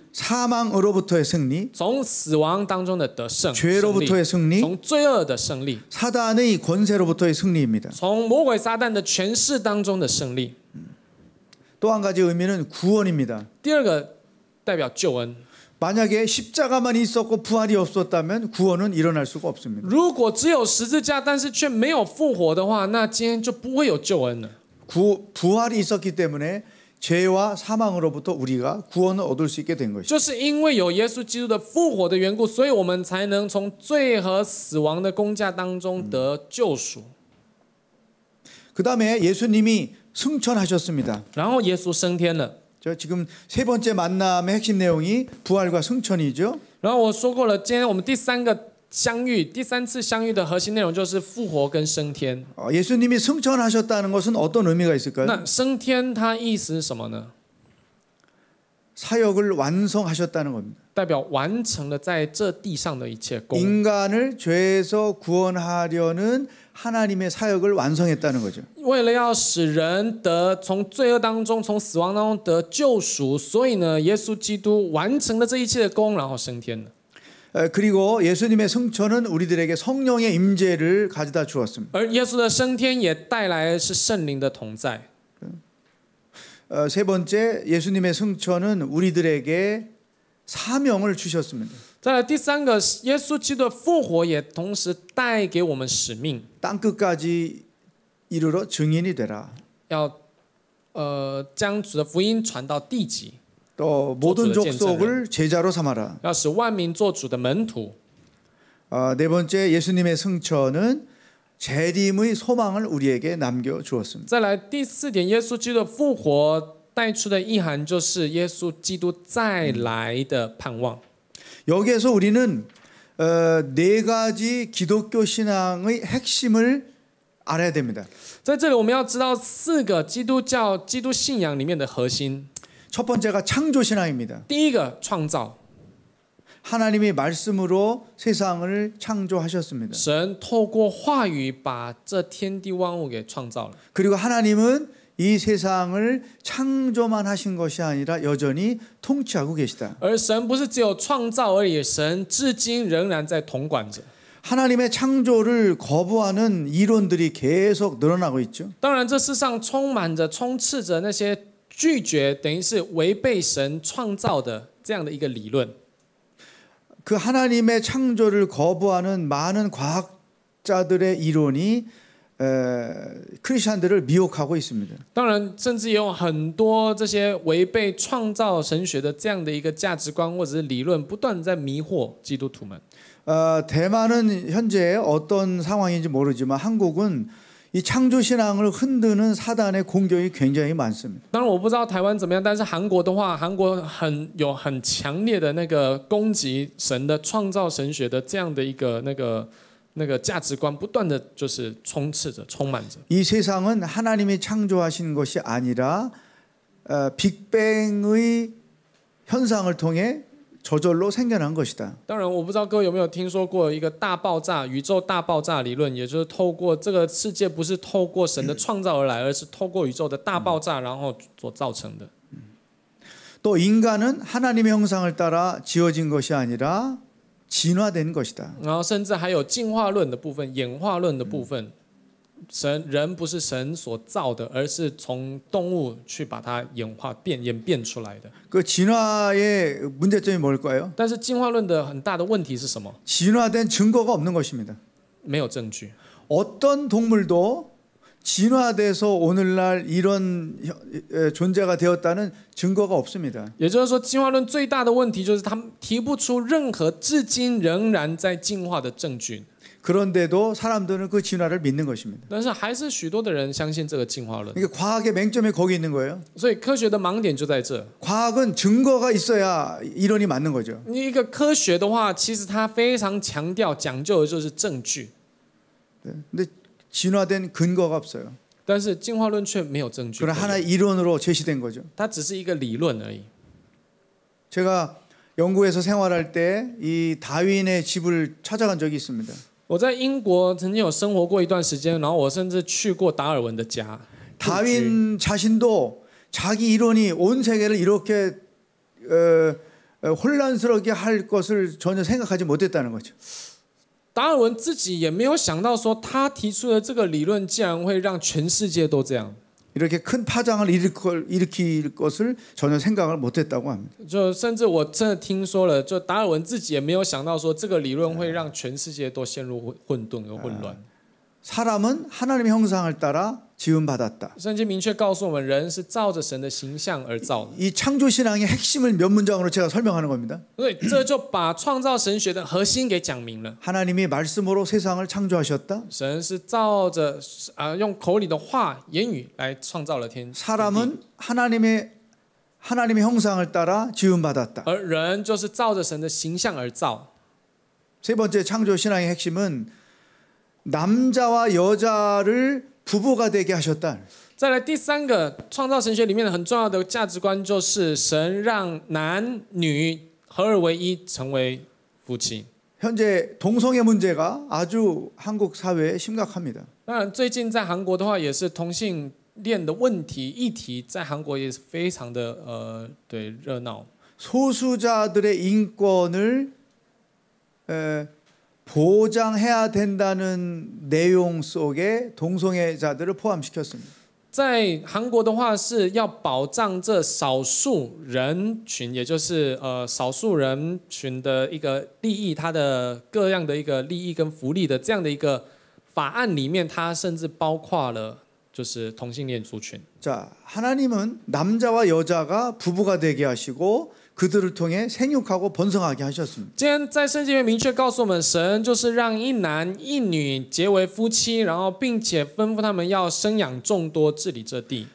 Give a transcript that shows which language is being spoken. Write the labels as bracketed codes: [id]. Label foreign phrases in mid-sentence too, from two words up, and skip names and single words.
[ko] 사망으로부터의 승리, [zh] 从死亡当中的得胜， [ko] 죄로부터의 승리, [zh] 从罪恶的胜利， [ko] 사단의 권세로부터의 승리입니다. [zh] 从魔鬼撒旦的权势当中的胜利。 [ko] 또 한 가지 의미는 구원입니다. [zh] 第二个代表救恩。 [ko] 만약에 십자가만 있었고 부활이 없었다면 구원은 일어날 수가 없습니다. [zh] 如果只有十字架，但是却没有复活的话，那今天就不会有救恩了。 [ko] 부활이 있었기 때문에 죄와 사망으로부터 우리가 구원을 얻을 수 있게 된 것이죠. [zh] 就是因为有耶稣基督的复活的缘故，所以我们才能从罪和死亡的工价当中得救赎。 [ko] 그다음에 예수님이 승천하셨습니다. [zh] 然后耶稣升天了。 [ko] 저 지금 세 번째 만남의 핵심 내용이 부활과 승천이죠. [zh] 然后我说过了，今天我们第三次相遇的核心内容就是复活跟升天。 [ko] 예수님이 승천하셨다는 것은 어떤 의미가 있을까요? [zh] 那升天它意思是什么呢？ [ko] 사역을 완성하셨다는 겁니다. [zh] 代表完成了在这地上的一切功。 [ko] 인간을 죄에서 구원하려는 하나님의 사역을 완성했다는 거죠. [zh] 为了要使人得从罪恶当中、从死亡当中得救赎，所以呢，耶稣基督完成了这一切的功，然后升天了。 [ko] 그리고 예수님의 승천은 우리들에게 성령의 임재를 가져다 주었습니다. [zh] 而耶稣的升天也带来的是圣灵的同在。 [ko] 세 번째, 예수님의 승천은 우리들에게 사명을 주셨습니다. [zh] 再来第三个，耶稣基督的复活也同时带给我们使命， [ko] 땅 끝까지 이르러 증인이 되라. [zh] 要将主的福音传到地极， [ko] 또 모든 족속을 제자로 삼아라. [zh] 要使万民做主的门徒。 [ko] 네 번째, 예수님의 승천은 재림의 소망을 우리에게 남겨 주었습니다. [zh] 再来第四点，耶稣基督的复活带出的意涵就是耶稣基督再来的盼望。 [ko] 여기에서 우리는 네 가지 기독교 신앙의 핵심을 알아야 됩니다. [zh] 在这里，我们要知道四个基督信仰里面的核心。 [ko] 첫 번째가 창조 신앙입니다. [zh] 第一个，创造。 [ko] 하나님이 말씀으로 세상을 창조하셨습니다. [zh] 神透过话语把这天地万物给创造了。 [ko] 그리고 하나님은 이 세상을 창조만 하신 것이 아니라 여전히 통치하고 계시다. [zh] 而神不是只有创造而已，神至今仍然在统管着。 [ko] 하나님의 창조를 거부하는 이론들이 계속 늘어나고 있죠. [zh] 当然，这世上充斥着那些拒绝，等于是违背神创造的这样的一个理论。 [ko] 그 하나님의 창조를 거부하는 많은 과학자들의 이론이 크리스천들을 미혹하고 있습니다. [zh] 当然，甚至也有很多这些违背创造神学的这样的一个价值观或者是理论，不断在迷惑基督徒们。 [ko] 대만은 현재 어떤 상황인지 모르지만 한국은 이 창조 신앙을 흔드는 사단의 공격이 굉장히 많습니다. [zh] 当然我不知道台湾怎么样，但是韩国的话，韩国有很强烈的那个攻击神的创造神学的这样的一个那个价值观，不断的就是充满着。 [ko] 이 세상은 하나님이 창조하신 것이 아니라 빅뱅의 현상을 통해 저절로 생겨난 것이다. [zh] 当然，我不知道各位有没有听说过一个大爆炸、宇宙大爆炸理论，也就是透过这个世界不是透过神的创造而来，而是透过宇宙的大爆炸然后所造成的。 [ko] 또 인간은 하나님의 형상을 따라 지어진 것이 아니라 진화된 것이다. [zh] 然后甚至还有进化论的部分、演化论的部分。人不是神所造的，而是从动物去把它演变出来的。 [ko] 그 진화의 문제점이 뭘까요? [zh] 但是进化论的很大的问题是什么？ [ko] 진화된 증거가 없는 것입니다. [zh] 没有证据。 [ko] 어떤 동물도 진화돼서 오늘날 이런 존재가 되었다는 증거가 없습니다. [zh] 也就是说，进化论最大的问题就是他们提不出任何至今仍然在进化的证据。 [ko] 그런데도 사람들은 그 진화를 믿는 것입니다. [zh] 但是还是许多的人相信这个进化论， [ko] 그러니까 과학의 맹점이 거기 있는 거예요. [zh] 所以科学的盲点就在这。 [ko] 과학은 증거가 있어야 이론이 맞는 거죠. [zh] 一个科学的话，其实它非常强调讲究的就是证据， [ko] 근데 진화된 근거가 없어요. [zh] 但是进化论却没有证据， [ko] 그건 하나의 이론으로 제시된 거죠. [zh] 它只是一个理论而已。 [ko] 제가 영국에서 생활할 때 이 다윈의 집을 찾아간 적이 있습니다. [zh] 我在英国曾经有生活过一段时间，然后我甚至去过达尔文的家。 [ko] 다윈 자신도 자기 이론이 온 세계를 이렇게 혼란스럽게 할 것을 전혀 생각하지 못했다는 거죠. [zh] 达尔文自己也没有想到说，他提出的这个理论竟然会让全世界都这样。 [ko] 이렇게 큰 파장을 일으킬 것을 전혀 생각을 못했다고 합니다. [zh] 就甚至我真的听说了，就达尔文自己也没有想到说，这个理论会让全世界都陷入混沌和混乱。 [ko] 사람은 하나님의 형상을 따라 지음받았다. [zh] 圣经明确告诉我们，人是照着神的形象而造的。 [ko] 이 창조 신앙의 핵심을 몇 문장으로 제가 설명하는 겁니다. [zh] 所以这就把创造神学的核心给讲明了。 [ko] 하나님이 말씀으로 세상을 창조하셨다. [zh] 神是照着用口里的话言语来创造了天。 [ko] 사람은 하나님의 형상을 따라 지음받았다. [zh] 而人就是照着神的形象而造。 [ko] 세 번째 창조 신앙의 핵심은 남자와 여자를 부부가 되게 하셨다. [zh] 再来第三个创造神学里面很重要的价值观，就是神让男女合而为一，成为夫妻。 [ko] 현재 동성애 문제가 아주 한국 사회에 심각합니다. [zh] 当然，最近在韩国的话，也是同性恋的问题议题，在韩国也是非常的对热闹。 [ko] 소수자들의 인권을 보장해야 된다는 내용 속에 동성애자들을 포함시켰습니다. [zh] 在韩国的话，是要保障这少数人群，也就是少数人群的一个利益，它的各样的一个利益跟福利的这样的一个法案里面，它甚至包括了就是同性恋族群。 [ko] 자, 하나님은 남자와 여자가 부부가 되게 하시고 그들을 통해 생육하고 번성하게 하셨습니다. [zh] 今天在圣经里面明确告诉我们，神就是让一男一女结为夫妻，然后并且吩咐他们要生养众多，治理这地。